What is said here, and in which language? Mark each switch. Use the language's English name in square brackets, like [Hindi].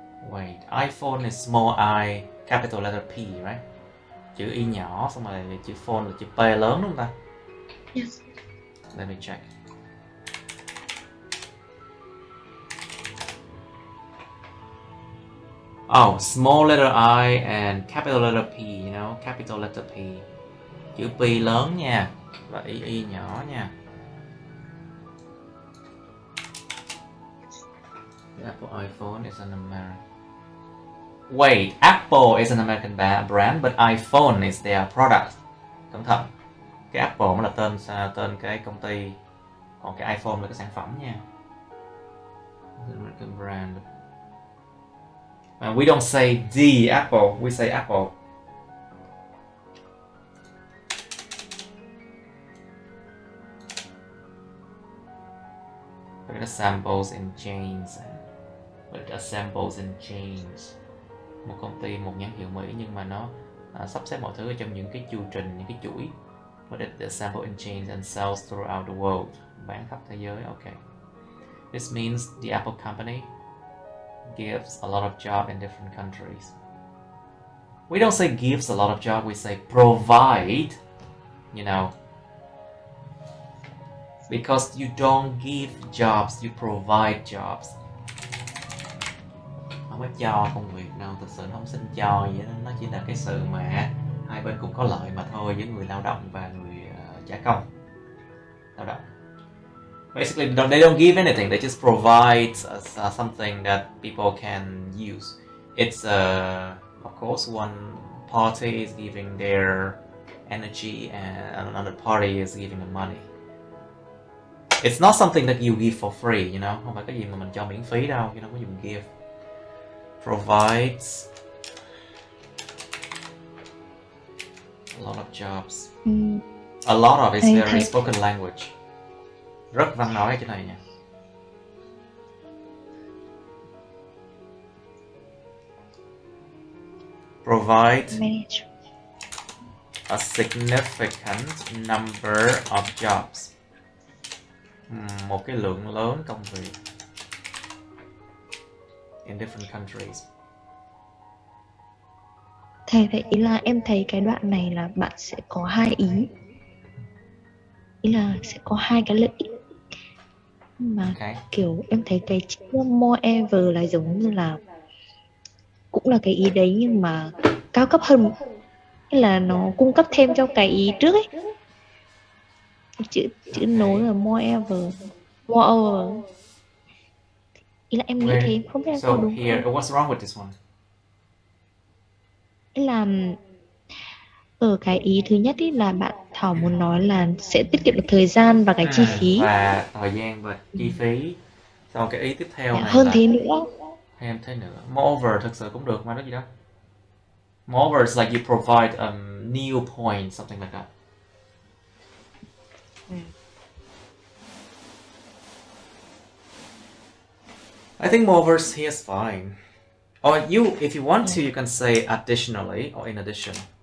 [English] Wait, iPhone is small I, capital letter P, right? [Vietnamese] Chữ Y nhỏ, xong rồi chữ phone là chữ P lớn đúng không ta? [English] Yes. Let me check. Oh, small letter I and capital letter P, you know, capital letter P. [Vietnamese] Chữ P lớn nha, và Y nhỏ nha. [English] The Apple iPhone is an American. Wait, Apple is an American brand, but iPhone is their product. [Vietnamese] Cẩn thận. Cái Apple mới là tên cái công ty, còn cái iPhone là cái sản phẩm nha. [English] American brand. And we don't say the Apple, we say Apple. It assembles in chains. It assembles in chains. [Vietnamese] Một công ty, một nhãn hiệu Mỹ nhưng mà nó sắp xếp mọi thứ ở trong những cái chu trình, những cái chuỗi. [English] But it assembles in chains and sells throughout the world. [Vietnamese] Bán khắp thế giới, [English] okay. This means the Apple company gives a lot of job in different countries. We don't say gives a lot of job, we say provide, you know. Because you don't give jobs, you provide jobs. [Vietnamese] Không có cho công việc đâu, thực sự nó không xin cho vậy đó. Nó chỉ là cái sự mà hai bên cùng có lợi mà thôi, với người lao động và người trả công lao động. [English] Basically, they don't give anything. They just provide something that people can use. It's of course one party is giving their energy and another party is giving the money. It's not something that you give for free, you know. [Vietnamese] Không phải cái gì mà mình cho miễn phí đâu, [English] you know, [Vietnamese] có gì mình give. [English] Provides a lot of jobs. A lot of is very spoken language. [Vietnamese] Rất văn nói cái này nha. [English] Provide a significant number of jobs. [Vietnamese] Một cái lượng lớn công việc [English] in different countries. [Vietnamese] Thầy thấy ý là em thấy cái đoạn này là bạn sẽ có hai ý. Ý là sẽ có hai cái lợi ích. Mà kiểu em thấy cái chữ moreover là giống như là cũng là cái ý đấy nhưng mà cao cấp hơn. Hay là nó cung cấp thêm cho cái ý trước ấy. Chữ nối là moreover. Ý là em nghĩ thế, không biết em có đúng [English] here, [Vietnamese] không? [English] what's wrong with this one? [Vietnamese] Ý là ở cái ý thứ nhất ý là bạn Thảo muốn nói là sẽ tiết kiệm được thời gian và cái chi phí. Và thời gian và chi phí. Sau cái ý tiếp theo này hơn là thế nữa. Thêm thế nữa. Moreover thực sự cũng được mà, đó gì đó. [English] Moreover is like you provide a new point, something like that. I think moreover here is fine. Or if you want to, you can say additionally or in addition.